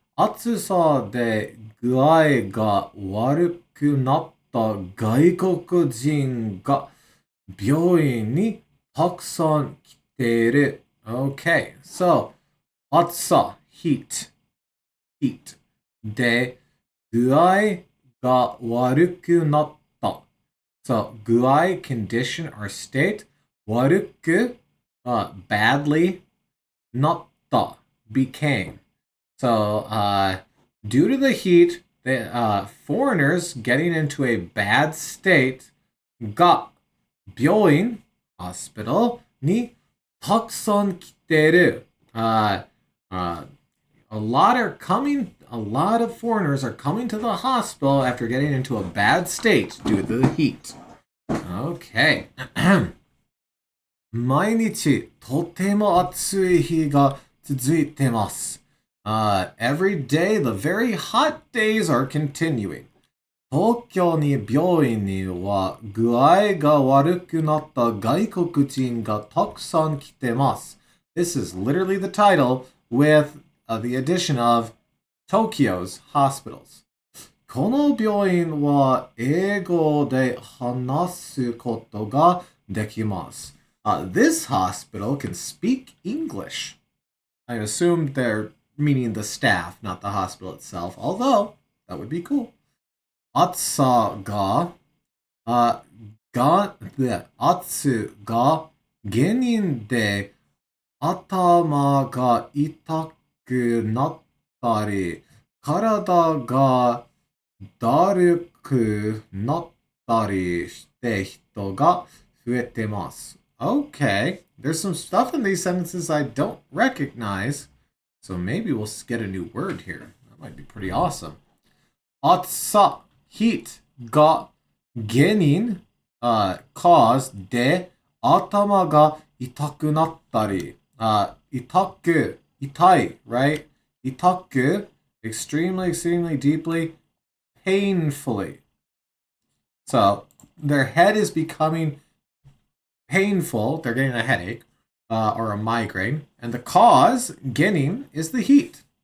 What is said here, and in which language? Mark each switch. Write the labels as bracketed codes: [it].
[ja] Atsusa de 具合が悪くなった外国人が病院にたくさん来ている. [en] Okay, so, 暑さ, heat, heat. [ja] で、具合が悪くなった. [en] So, 具合, condition or state. 悪く, badly. なった, became. So, due to the heat, the foreigners getting into a bad state, が 病院 hospital [ja] にたくさん来てる. [en] A lot of foreigners are coming to the hospital after getting into a bad state due to the heat. Okay. [ja] 毎日とても暑い日が続いてます. [en] Every day, the very hot days are continuing. [ja] 東京に病院には具合が悪くなった外国人がたくさん来てます. [en] This is literally the title with the addition of Tokyo's hospitals. [ja] この病院は英語で話すことができます. [en] This hospital can speak English. I assume they're meaning the staff, not the hospital itself, although that would be cool. [ja] 暑さが、暑が原因で頭が痛くなったり、体がだるくなったりして人が増えてます. [en] Okay, there's some stuff in these sentences I don't recognize, so maybe we'll get a new word here. That might be pretty awesome. [ja] 暑さ heat が原因 cause で頭が痛くなったり痛く itai, right? [en] 痛く extremely deeply painfully. So their head is becoming painful. They're getting a headache or a migraine, and the cause 原因 is the heat.